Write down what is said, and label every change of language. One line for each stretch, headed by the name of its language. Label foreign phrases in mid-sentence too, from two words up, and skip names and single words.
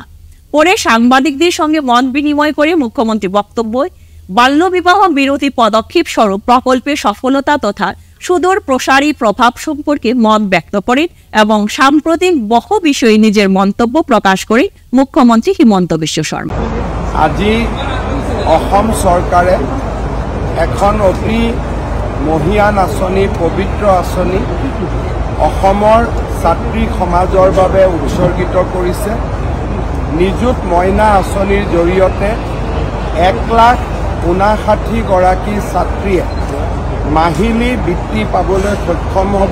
Bangla: পরে সাংবাদিকদের সঙ্গে মত বিনিময় করে মুখ্যমন্ত্রী বক্তব্যে বাল্যবিবাহ বিরোধী পদক্ষেপ স্বরূপ প্রকল্পের সফলতা তথা সুদূর প্রসারী প্রভাব সম্পর্কে মত ব্যক্ত করেন এবং সাম্প্রতিক বহু বিষয়ে নিজের মন্তব্য প্রকাশ করে মুখ্যমন্ত্রী হিমন্ত বিশ্ব শর্মা।
Assamese: আজি অসম চৰকাৰে এখন অতি মহিয়ান আঁচনি, পবিত্ৰ আঁচনি অসমৰ ছাত্ৰী সমাজৰ বাবে উৎসৰ্গিত কৰিছে। নিযুত মইনা আঁচনিৰ জৰিয়তে 1,59,000 গৰাকী ছাত্ৰীয়ে মাহিলী বৃত্তি পাবলৈ সক্ষম হ'ব।